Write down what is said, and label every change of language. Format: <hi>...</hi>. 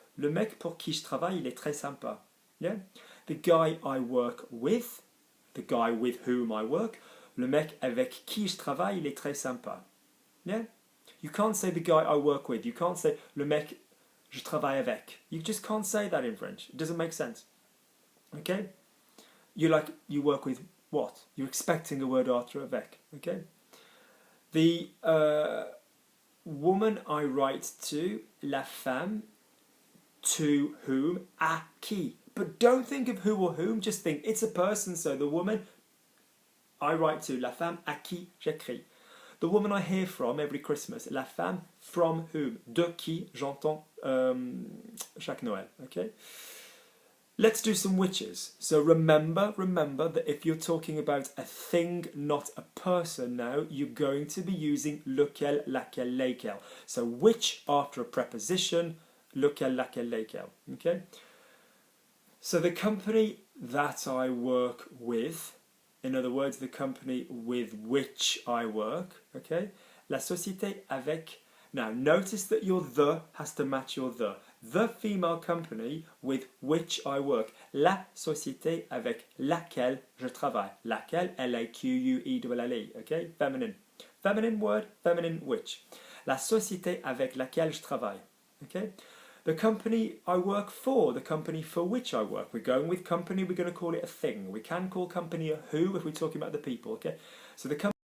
<fr>Le mec pour qui je travaille, il est très sympa.</fr> <en>Yeah? The guy I work</en> <fr>with, the guy with whom I work, le mec avec qui je travaille, il est très sympa.</fr> <en>Yeah? You can't say the guy I work with. You can't say</en> <fr>le mec je travaille avec.</fr> <en>You just can't say that in French. It doesn't make sense. Okay? You work with what? You're expecting a word after avec. Okay? The woman I write to,</en> <fr>la femme,</fr> <en>to whom,</en> <fr>à qui.</fr> <en>But don't think of who or whom, just think it's a person. So the woman I write to,</en> <fr>la femme à qui j'écris.</fr> <en>The woman I hear from every Christmas,</en> <fr>la femme</fr> <en>from whom,</en> <fr>de qui j'entends chaque Noël.</fr> <en>Okay? Let's do some whiches. So remember that if you're talking about a thing, not a person now, you're going to be using lequel, laquelle, lesquels. So which after a preposition, lequel, laquelle, lesquels. Okay? So the company that I work with, in other words, the company with which I work, okay?</en> <fr>La société avec.</fr> <en>Now, notice that your the has to match your the. The female company with which I work.</en> <fr>La société avec laquelle je travaille.</fr> <en>Laquelle, L-A-Q-U-E-L-L-E, okay? Feminine. Feminine word, feminine which.</en> <fr>La société avec laquelle je travaille, okay?</fr> <en>The company I work for, the company for which I work. We're going with company, we're going to call it a thing. We can call company a who if we're talking about the people, okay? So the company</en>